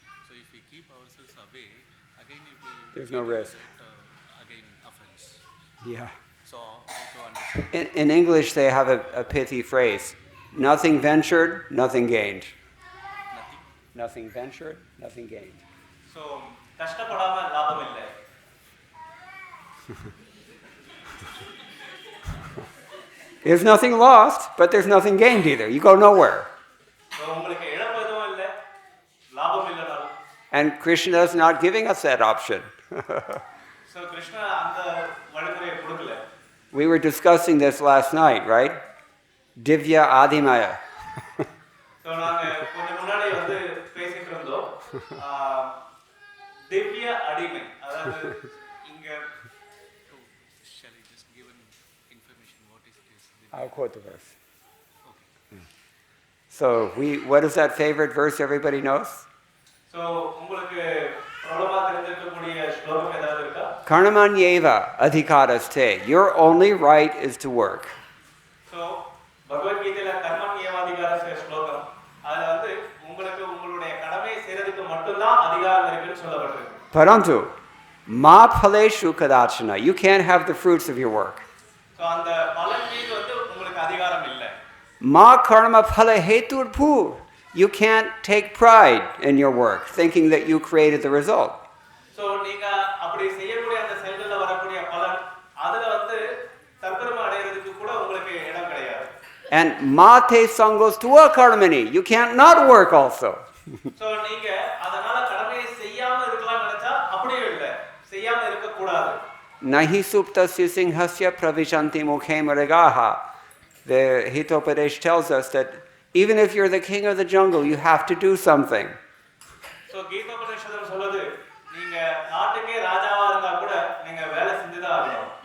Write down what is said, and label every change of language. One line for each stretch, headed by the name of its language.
English: So if we keep ourselves away, again it will. There's no risk. Again offense. Yeah. So to understand. In English, they have a pithy phrase: "Nothing ventured, nothing gained." Nothing ventured, nothing gained.
Tamil: So கஷ்டப்படாம லாபம் இல்லை.
English: There's nothing lost, but there's nothing gained either. You go nowhere.
Tamil: So உங்களுக்கு இழப்பு எதுவும் இல்லை, லாபம் இல்லைனாலும்.
English: And Krishna is not giving us that option.
Tamil: So Krishna அந்த வழிமுறையை கொடுக்கல.
English: We were discussing this last night, right?
Tamil: Divya Adimaya. So நாங்க கொஞ்சம் முன்னாடி வந்து பேசிட்டு இருந்தோம். திவ்ய அடிமை, அதாவது இங்க
English: Shall I just give an information what is this? I'll quote the verse. Okay. So what is that favorite verse everybody knows?
Tamil: So உங்களுக்கு பிரபலமா தெரிஞ்சிருக்கக்கூடிய ஸ்லோகம் ஏதாவது இருக்கா?
Sanskrit: Karmanyeva adhikaraste.
English: Your only right is to work.
Tamil: So பகவத் கீதையில கர்மண்யேவாதிகாரஸ்ய ஸ்லோகம், அதுல வந்து உங்களுக்கு உங்களுடைய கடமை செய்யறதுக்கு மட்டும்தான் அதிகாரம் இருக்குன்னு சொல்லப்பட்டிருக்கு.
Sanskrit: Parantu ma phaleshu kadachana.
English: You can't have the fruits of your work.
Tamil: So அந்த பலன் மீது வந்து உங்களுக்கு அதிகாரம் இல்லை.
Sanskrit: Ma karma phala hetur bhu.
English: You can't take pride in your work, thinking that you created the result.
Tamil: So நீங்க அப்படி செய்யக்கூடிய அந்த செயல்கள்ல வரக்கூடிய பலன், அதுல வந்து தற்பெருமை அடையிறதுக்கு கூட உங்களுக்கு இடம் கிடையாது.
English: And
Sanskrit: mate sangos tua karmani.
English: You can't not work also.
Tamil: So நீங்க அதனால கடமையை செய்யாம இருக்கலாம் நினைச்சா அப்படியே இல்லை, செய்யாம இருக்க கூடாது.
Sanskrit: Nahi suptasya singhasya pravishanti mukhe maragaha.
English: The Hitopadesh tells us that even if you're the king of the jungle, you have to do something.
Tamil: So கீதோபநிஷதம் சொல்லுது, நீங்க நாட்டுக்கே ராஜாவா இருந்தா கூட நீங்க வேலை செஞ்சுதான் ஆகணும்.